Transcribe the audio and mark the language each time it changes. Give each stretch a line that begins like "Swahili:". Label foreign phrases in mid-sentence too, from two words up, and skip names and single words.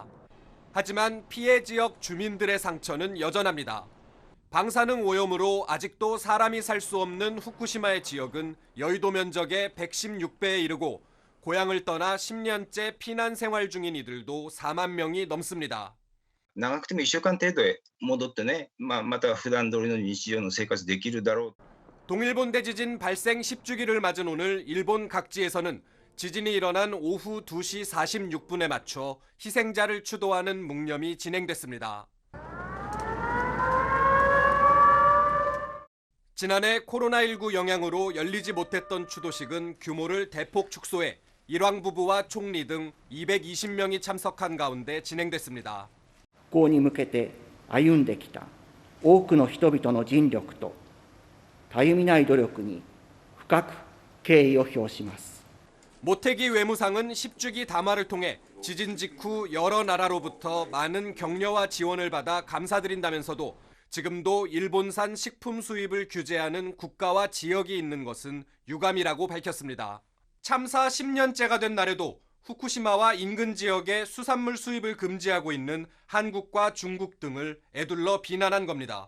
Korean: 하지만 피해 지역 주민들의 상처는 여전합니다. 방사능 오염으로 아직도 사람이 살 수 없는 후쿠시마의 지역은 여의도 면적의 116배에 이르고 고향을 떠나 10년째 피난 생활 중인 이들도 4만 명이 넘습니다.
Japanese: 長くても1週間程度へ戻ってね、また普段通りの日常の生活できるだろう。
Korean: 동일본 대지진 발생 10주기를 맞은 오늘 일본 각지에서는 지진이 일어난 오후 2시 46분에 맞춰 희생자를 추도하는 묵념이 진행됐습니다. 지난해 코로나19 영향으로 열리지 못했던 추도식은 규모를 대폭 축소해 일왕 부부와 총리 등 220명이 참석한 가운데 진행됐습니다.
Japanese: 復興に向けて歩んできた多くの人々の尽力とたゆみない努力に深く敬意を表します。
Korean: 모태기 외무상은 10주기 담화를 통해 지진 직후 여러 나라로부터 많은 격려와 지원을 받아 감사드린다면서도 지금도 일본산 식품 수입을 규제하는 국가와 지역이 있는 것은 유감이라고 밝혔습니다. 참사 10년째가 된 날에도 후쿠시마와 인근 지역의 수산물 수입을 금지하고 있는 한국과 중국 등을 에둘러 비난한 겁니다.